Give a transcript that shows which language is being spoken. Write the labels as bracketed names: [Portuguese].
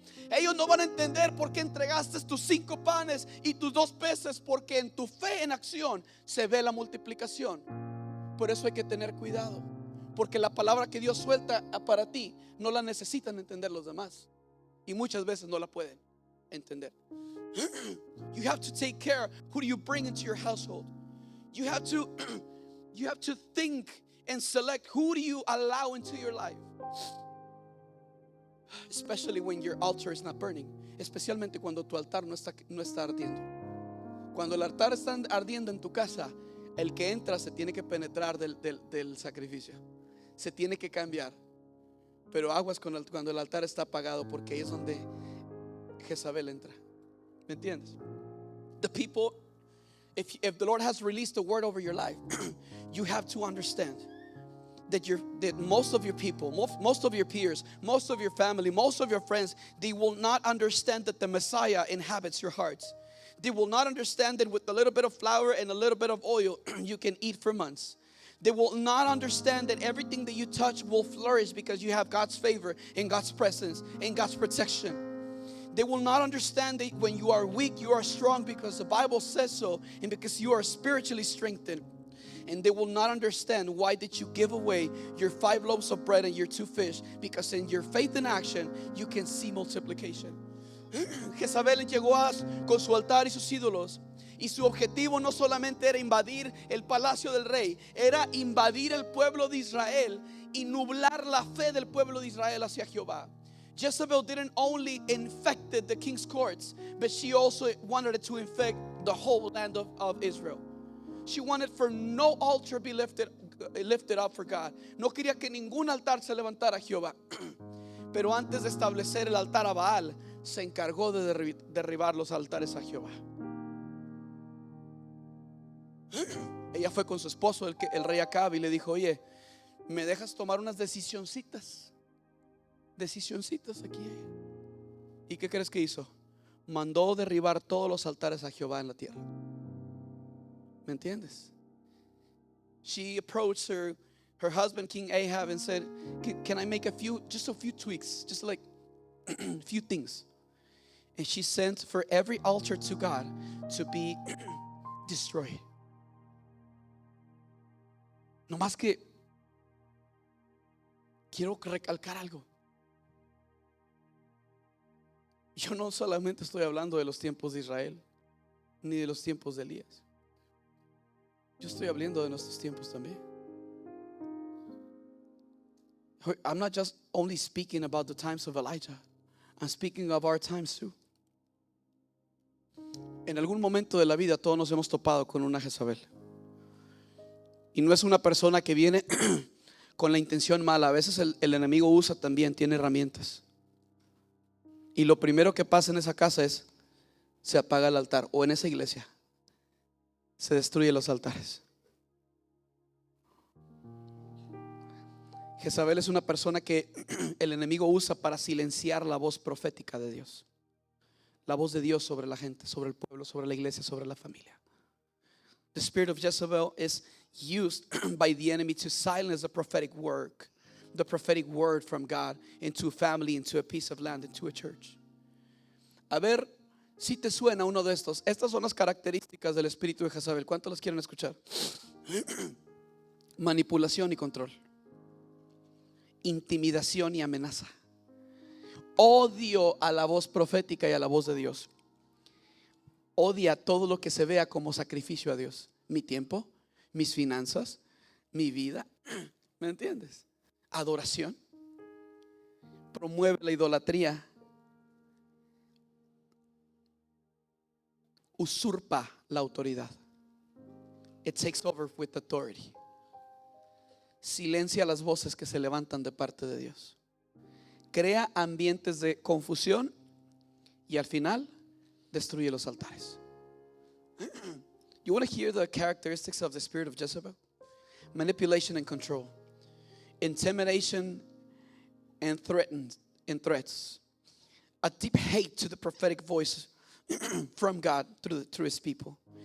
[Spanish] Ellos no van a entender por qué entregaste tus 5 panes y tus 2 peces, porque en tu fe en acción se ve la multiplicación. Por eso hay que tener cuidado, porque la palabra que Dios suelta para ti no la necesitan entender los demás, y muchas veces no la pueden entender. [English] You have to take care. Who do you bring into your household? You have to think and select who do you allow into your life. Especially when your altar is not burning. [Spanish] Especialmente cuando tu altar no está ardiendo. Cuando el altar está ardiendo en tu casa, el que entra se tiene que penetrar del sacrificio. Se tiene que cambiar. Pero aguas cuando el altar está apagado, porque ahí es donde Jezabel entra. ¿Me entiendes? [English] The people If the Lord has released a word over your life, you have to understand that most of your people, most of your peers, most of your family, most of your friends, they will not understand that the Messiah inhabits your hearts. They will not understand that with a little bit of flour and a little bit of oil, you can eat for months. They will not understand that everything that you touch will flourish because you have God's favor and God's presence and God's protection. They will not understand that when you are weak, you are strong because the Bible says so, and because you are spiritually strengthened. And they will not understand why did you give away your 5 loaves of bread and your 2 fish, because in your faith in action you can see multiplication. [Spanish] Jezabel llegó con su altar y sus ídolos, y su objetivo no solamente era invadir el palacio del rey, era invadir el pueblo de Israel y nublar la fe del pueblo de Israel hacia Jehová. [English] Jezebel didn't only infected the king's courts, but she also wanted to infect the whole land of Israel. She wanted for no altar be lifted up for God. [Spanish] No quería que ningún altar se levantara a Jehová. Pero antes de establecer el altar a Baal, se encargó de derribar los altares a Jehová. Ella fue con su esposo, el rey Acab, y le dijo: oye, ¿me dejas tomar unas decisioncitas aquí? ¿Y qué crees que hizo? Mandó derribar todos los altares a Jehová en la tierra. ¿Me entiendes? [English] She approached her husband King Ahab and said, can I make just a few tweaks, just like a few things? And she sent for every altar to God to be destroyed. [Spanish] No más que quiero recalcar algo. Yo no solamente estoy hablando de los tiempos de Israel, ni de los tiempos de Elías. Yo estoy hablando de nuestros tiempos también. [English] I'm not just only speaking about the times of Elijah. I'm speaking of our times too. [Spanish] En algún momento de la vida todos nos hemos topado con una Jezabel. Y no es una persona que viene con la intención mala. A veces el enemigo tiene herramientas. Y lo primero que pasa en esa casa es: se apaga el altar, o en esa iglesia se destruyen los altares. Jezabel es una persona que el enemigo usa para silenciar la voz profética de Dios, la voz de Dios sobre la gente, sobre el pueblo, sobre la iglesia, sobre la familia. [English] The spirit of Jezebel is used by the enemy to silence the prophetic word from God into a family, into a piece of land, into a church. [Spanish] A ver si te suena uno de estos. Estas son las características del espíritu de Jezabel. ¿Cuántos las quieren escuchar? Manipulación y control, intimidación y amenaza, odio a la voz profética y a la voz de Dios. Odia todo lo que se vea como sacrificio a Dios. Mi tiempo, mis finanzas, mi vida. ¿Me entiendes? Adoración. Promueve la idolatría. Usurpa la autoridad. [English] It takes over with authority. [Spanish] Silencia las voces que se levantan de parte de Dios. Crea ambientes de confusión y al final destruye los altares. [English] You want to hear the characteristics of the spirit of Jezebel? Manipulation and control, intimidation and threats, a deep hate to the prophetic voice from God through his people.